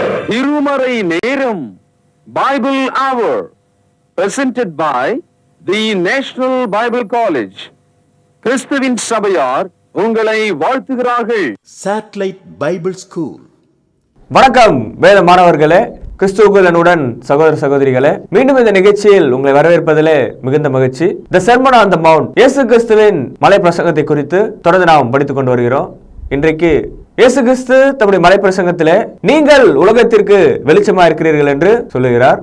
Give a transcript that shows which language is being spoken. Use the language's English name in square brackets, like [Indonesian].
[Tamil] திருவரை நேரம் Bible our [English] presented by the National Bible College. [Tamil] கிறிஸ்துவின் சபையார் உங்களை வாழ்த்துகிறார்கள். [English] Satellite Bible School. [Tamil] வணக்கம் வேத மாணவர்களே, கிறிஸ்துவுடன் சகோதர சகோதரிகளே, மீண்டும் இந்த நிகழ்ச்சியில் உங்களை வரவேற்பதிலே மிகுந்த மகிழ்ச்சி. [English] the Sermon on the Mount, [Tamil] இயேசு கிறிஸ்துவின் மலை பிரசங்கத்தை குறித்து தொடர்ந்து நாம் படித்துக் கொண்டு வருகிறோம். இன்றைக்கு இயேசு கிறிஸ்து தம்முடைய மலை பிரசங்கத்திலே நீங்கள் உலகத்திற்கு வெளிச்சமா இருக்கிறீர்கள் என்று சொல்லுகிறார்.